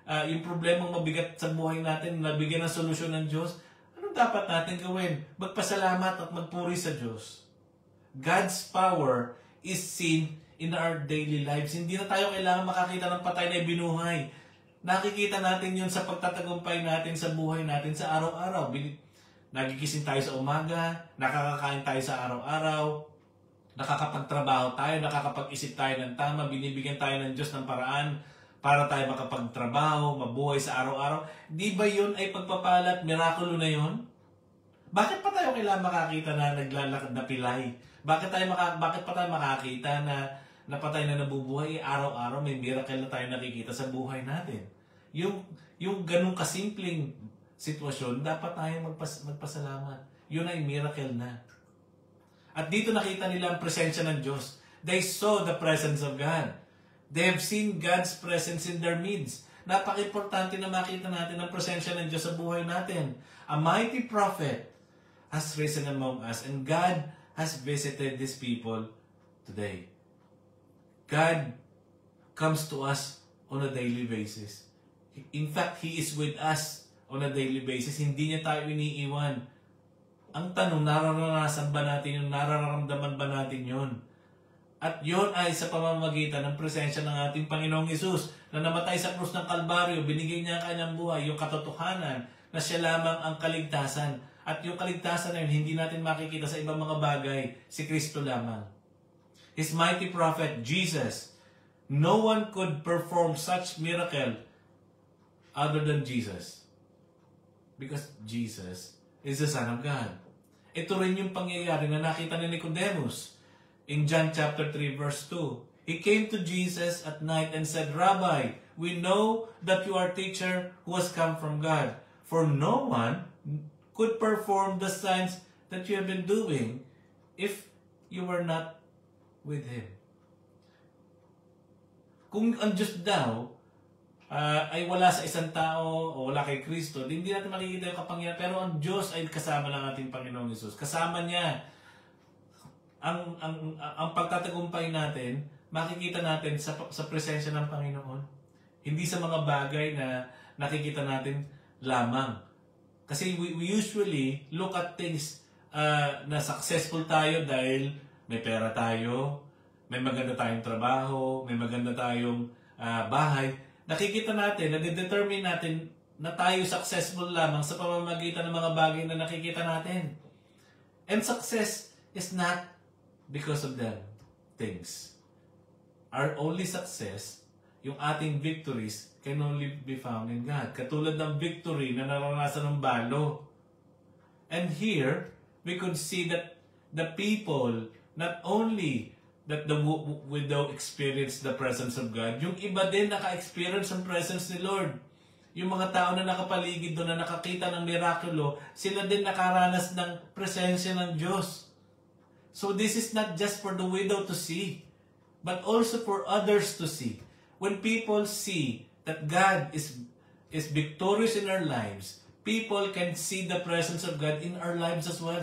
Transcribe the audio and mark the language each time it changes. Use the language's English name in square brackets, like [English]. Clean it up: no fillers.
[Filipino] Yung problemang mabigat sa buhay natin, nabigyan ng solusyon ng Diyos. Anong dapat natin gawin? Magpasalamat at magpuri sa Diyos. [English] God's power is seen in our daily lives. [Filipino] Hindi na tayo kailangan makakita ng patay na ibinuhay. Nakikita natin yun sa pagtatagumpay natin sa buhay natin sa araw-araw. Nagigising tayo sa umaga, nakakakain tayo sa araw-araw, nakakapagtrabaho tayo, nakakapag-isip tayo ng tama, binibigyan tayo ng Diyos ng paraan para tayo makapagtrabaho, mabuhay sa araw-araw. Di ba yun ay pagpapalat, mirakulo na yun? Bakit pa tayo kailangan makakita na naglalakad na pilay? Bakit pa tayo makakita na patay na nabubuhay? Araw-araw may miracle na tayo nakikita sa buhay natin. Yung ganung kasimpleng sitwasyon, dapat tayo magpasalamat. Yun ay miracle na. At dito nakita nila ang presensya ng Diyos. [English] They saw the presence of God. They have seen God's presence in their midst. [Filipino] Napaka-importante na makita natin ang presensya ng Diyos sa buhay natin. [English] A mighty prophet has risen among us and God has visited these people today. God comes to us on a daily basis. In fact, He is with us on a daily basis. [Filipino] Hindi niya tayo iniiwan. Ang tanong, nararanasan ba natin yun? Nararamdaman ba natin yun? At yun ay sa pamamagitan ng presensya ng ating Panginoong Hesus na namatay sa krus ng Kalbaryo, binigay niya ang kanyang buhay, yung katotohanan na siya lamang ang kaligtasan. At yung kaligtasan na yun, hindi natin makikita sa ibang mga bagay, si Kristo lamang. [English] His mighty prophet, Jesus, no one could perform such miracle other than Jesus. Because Jesus is the Son of God. [Filipino] Ito rin yung pangyayari na nakita ni Nicodemus [English] in John chapter 3 verse 2. He came to Jesus at night and said, Rabbi, we know that you are a teacher who has come from God. For no one could perform the signs that you have been doing if you were not with Him. [Filipino] Kung ang Diyos daw ay wala sa isang tao o wala kay Kristo, hindi natin makikita yung kapangyarihan. Pero ang Diyos ay kasama ng ating Panginoong Hesus. Kasama niya. Ang pagtatagumpay natin, makikita natin sa presensya ng Panginoon. Hindi sa mga bagay na nakikita natin lamang. Kasi [English] we usually look at things [Filipino] na successful tayo dahil may pera tayo, may maganda tayong trabaho, may maganda tayong bahay. Nakikita natin, nade-determine natin na tayo successful lamang sa pamamagitan ng mga bagay na nakikita natin. [English] And success is not because of them things. Our only success, [Filipino] yung ating [English] victories, can only be found in God. [Filipino] Katulad ng victory na naranasan ng balo. [English] And here, we could see that the people, not only that the widow experienced the presence of God, [Filipino] yung iba din naka-experience ang presence ni Lord. Yung mga tao na nakapaligid doon, na nakakita ng mirakulo, sila din nakaranas ng presensya ng Diyos. [English] So this is not just for the widow to see, but also for others to see. When people see that God is victorious in our lives, people can see the presence of God in our lives as well.